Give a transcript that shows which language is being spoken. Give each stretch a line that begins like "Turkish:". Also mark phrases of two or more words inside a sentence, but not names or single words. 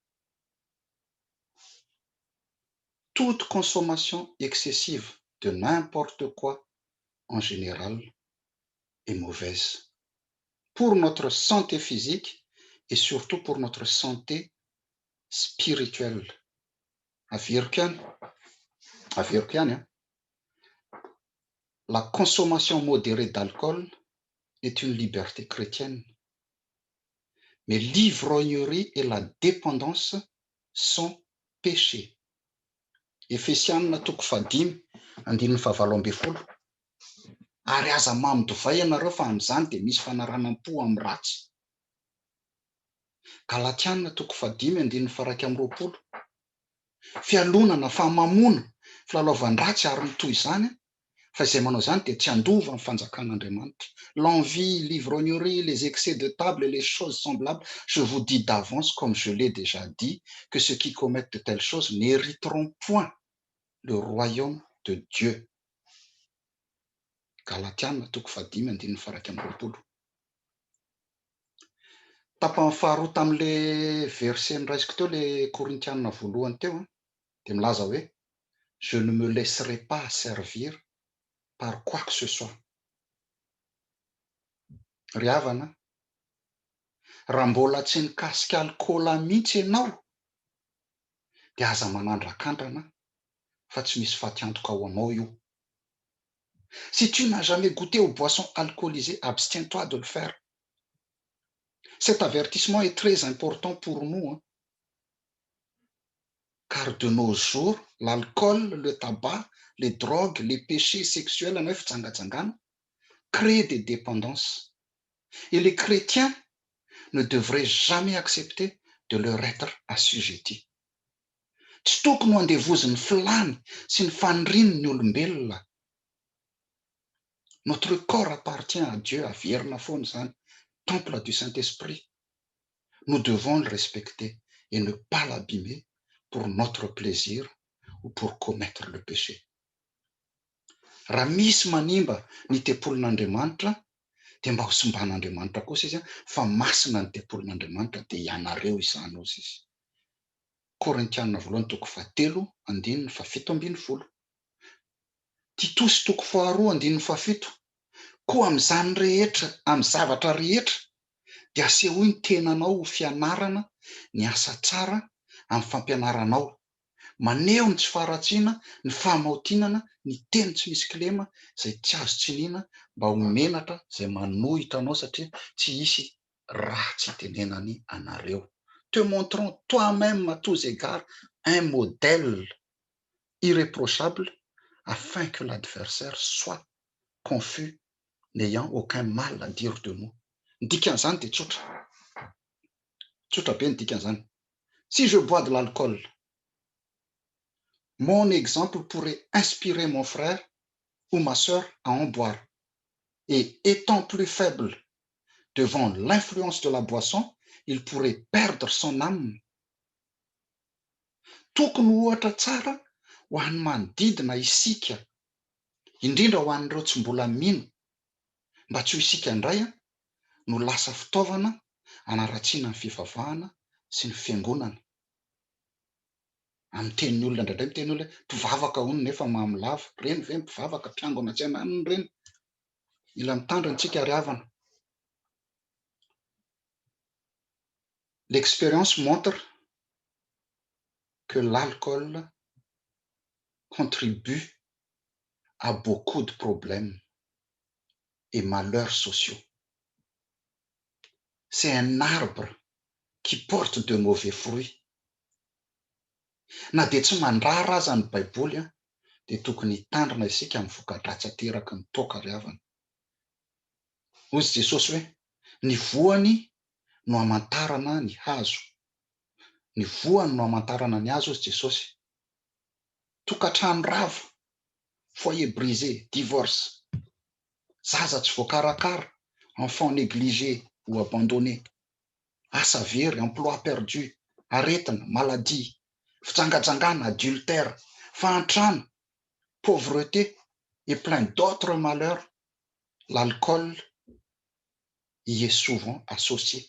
French: Toute consommation excessive de n'importe quoi, en général, est mauvaise pour notre santé physique et surtout pour notre santé spirituelle.
Malagasy: averiko ihany,
French: la consommation modérée d'alcool est une liberté chrétienne. Mais l'ivrognerie et la dépendance sont péchés.
Malagasy: Efesianina 5:5. Ary aza mamidovay ianareo fa amin'izany dia misy fanaranam-po amin'ny ratsy. Galatianina 5:20. Fialonana fa mamona filalaovan-dratsy ary mitoy izany, fa izay manao izany dia tsy andova amin'ny fanjakan'Andriamanitra.
French: L'envie, l'ivrognerie, les excès de table et les choses semblables, je vous dis d'avance, comme je l'ai déjà dit, que ceux qui commettent de telles choses n'hériteront point le royaume de Dieu.
Malagasy: Galatianina 5:20. Tapany faharoa tamin'le verset niraisiko teo, le Korintianina voalohany teo, dia milaza hoe
French: je ne me laisserai pas servir par quoi que ce soit.
Malagasy: Ry havana, raha mbola tsy nikasika alkôla mihitsy ianao dia aza manandran-kandrana fa tsy misy faty-antoka ho anao io.
French: Si tu n'as jamais goûté aux boissons alcoolisées, abstiens-toi de le faire. Cet avertissement est très important pour nous, car de nos jours, l'alcool, le tabac, les drogues, les péchés sexuels, créent des dépendances. Et les chrétiens ne devraient jamais accepter de leur être assujettis.
Malagasy: Tsy tokony ho andevoziny filany sy ny faniriany ny olombelona.
French: Notre corps appartient à Dieu,
Malagasy: averina foana izany,
French: temple du Saint-Esprit. Nous devons le respecter et ne pas l'abîmer pour notre plaisir ou pour commettre le péché.
Malagasy: Raha misy manimba ny tempolin'Andriamanitra dia mba ho simban'Andriamanitra kosa izy, fa masina ny tempolin'Andriamanitra dia ianareo izany ozy izy. Korintianina voalohany 7:17. Titos 2:2-7. Koa amin'izany rehetra, amin'ny zavatra rehetra, dia asehoy ny tenanao ho fianarana ny asa tsara amin'ny fampianaranao, maneho ny tsy faharatsiana, ny fahamaontinana, ny teny tsy misy kilema, izay tsy azo tsiniana, mba ho menatra izay manohitra anao satria tsy hisy ratsy itenenany anareo.
French: Te montrons toi-même à tous égards un modèle irréprochable afin que l'adversaire soit confus, n'ayant aucun mal à dire de nous.
Malagasy: Ny dikan'izany dia tsotra. Tsotra be ny dikan'izany.
French: Si je bois de l'alcool, mon exemple pourrait inspirer mon frère ou ma sœur à en boire. Et étant plus faible devant l'influence de la boisson, il pourrait perdre son âme.
Malagasy: Tokony ohatra tsara ho an'ny manodidina isika, indrindra ho an'ireo tsy mbola mino, mba tsy ho isika indray no lasa fitaovana hanaratsiana ny fivavahana sy ny fiangonana. Amin'ny tenin'ny olona indraindray miteny olona mpivavaka hono nefa mamolava, reny ve mpivavaka mpiangona tsy ananiny reny? Mila mitandrina antsika ry havana.
French: L'expérience montre que l'alcool contribue à beaucoup de problèmes et malheurs sociaux. C'est un arbre qui porte de mauvais fruits.
Malagasy: Na dia tsy mandrara aza ny Baiboly dia tokony hitandrina isika amin'ny voka-dratsy ateraky ny toaka ry havana. Hozy Jesosy hoe, ny voany no hamantarana ny hazo. Ny voany no hamantarana ny hazo, hozy Jesosy. Tokantrano rava,
French: foyer brisé,
Malagasy: divorce, zaza tsy voakarakara,
French: enfant négligé ou abandonné,
Malagasy: asa very,
French: emploi perdu,
Malagasy: aretina, maladie, fitsangajangana, adultère, fahantrano, pauvreté et plein d'autres malheurs, l'alcool y est souvent associé.